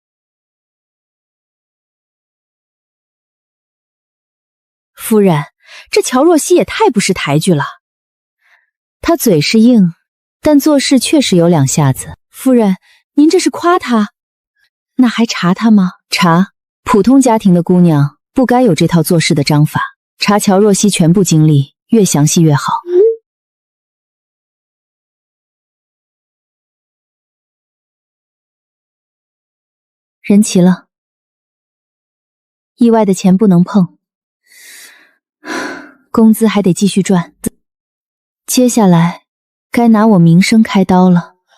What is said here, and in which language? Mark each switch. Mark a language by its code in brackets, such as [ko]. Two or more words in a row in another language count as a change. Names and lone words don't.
[zh] 夫人，這喬若曦也太不識抬舉了。她嘴是硬，但做事確實有2下子。夫人，您這是誇她？那還查她嗎？查，普通家庭的姑娘不該有這套做事的章法。查喬若曦全部經歷，越詳細越好。人齊了，意外的錢不能碰。工資還得繼續賺，接下來該拿我名聲開刀了。